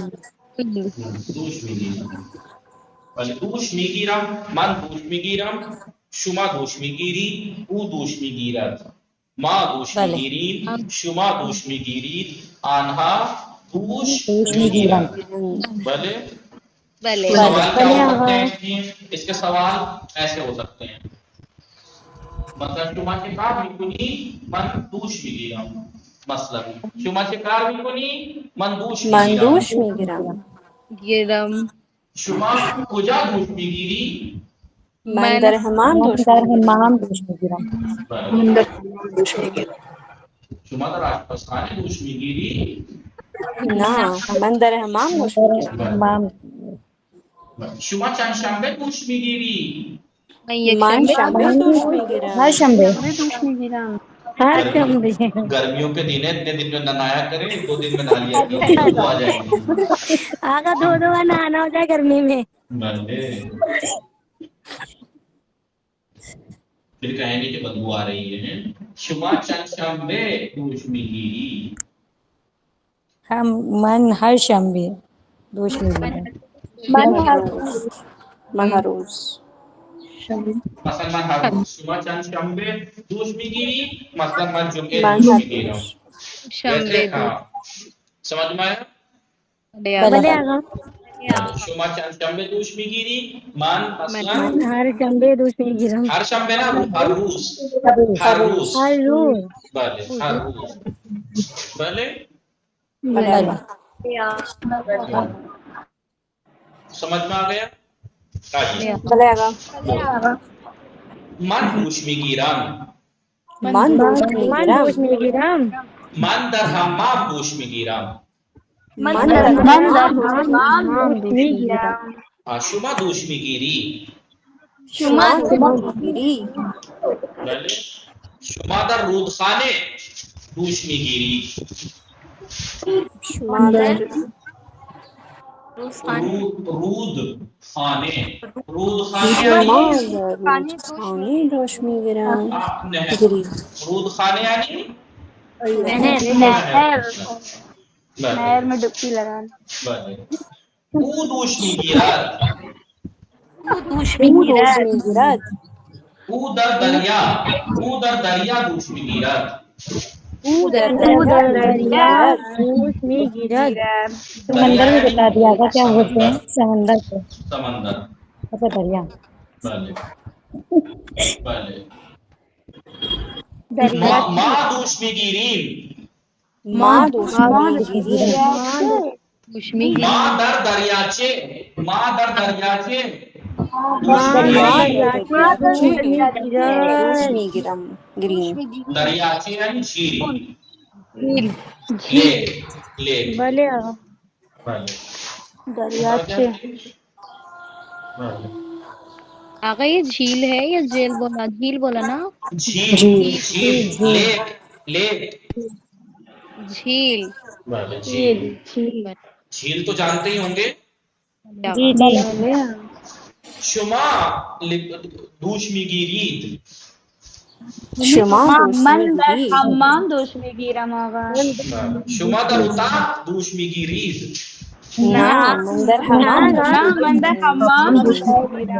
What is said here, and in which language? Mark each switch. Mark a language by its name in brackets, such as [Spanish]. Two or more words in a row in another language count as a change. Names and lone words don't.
[Persian] دوش میگیرند. ولی دوش میگیرم من دوش میگیرم. شما دوش میگیری. او دوش میگیرد. ما دوش میگیریم. شما دوش میگیرید. آنها دوش میگیرند. بلے بلے [Urdu] سوال کیا ہو سکتے ہیں اس کے سوال ایسے ہو سکتے ہیں. [Persian] مثلا شما چه کار میکنی؟ من دوش میگیرم. مثلا شما چه کار میکنی؟ من دوش من میگیرم. دوش میگیرم گرم شما کجا دوش میگیری؟ من در حمام دوش در میگیرم حمام دوش میگیرم شما در آشپزخانه دوش میگیری؟ نه من در حمام دوش میگیرم حمام شما چند شنبه دوش میگیری؟ من یک من شنبه شنبه دوش میگیرم ہر شنبے ہر شنبه [Urdu] گرمیوں کے دن ہے اتنے دن میں نہایا کریں 2 دن میں نہا لیا کیجیے بدبو آ جائے گی. آگا دو بار نہانا ہوتا ہے گرمی میں بلے پھر کہیں گے کہ بدبو آ رہی ہے. [Persian] شما چند شنبه دوش میگیری؟ من ہر شنبے دوش میگیرم من هر روز مثلا من هر روز شما چند شنبه دوش میگیری، مثلا من جمعه دوش میگیرم. شنبه [Urdu] سمجھ میں آیا؟ [Persian] بلے آقا شما چند شنبه دوش میگیری، من مثلا ہر شنبے دوسری گرم ہر شنبه نه، هر روز. هر روز ہر روز بله هر روز. بله [Urdu] سمجھ میں آ گیا؟ [Persian] آئیے من دوش میگیرم، من دوش میگیرم من در حمام دوش میگیرم. من در حمام دوش میگیرم. شما دوش میگیری. شما بله شما در رودخانه دوش میگیری. رودخانه رودخانه یعنی [Urdu] نہر [Persian] بله [Urdu] میں ڈبکی لگانا. [Persian] بله او دوش میگیرد. او در دریا دوش میگیرد. دوش میگیرد [Urdu] سمندر میں بتا دیا گا کیا بولتے ہیں سمندر کو سمندر. اچھا دریا [Persian] بله بله دریا ما دوش میگیریم. دوش میگیریم ما در دریاچه. ما در دریاچه دریاچه یعنی جھیل. [English] لیک. [Persian] بلے آقا بله دریاچے. بله [Urdu] آقا یہ جھیل ہے یا جھیل بولا؟ جھیل بولا نا. جھیل لیک. جھیل بله جھیل. جھیل تو جانتے ہی ہوں گے. جی جی [Persian] شما دوش میگیرید. من در حمام دوش میگیرم آقا. شما در اتاق دوش میگیرید. من در حمام دوش میگیرم.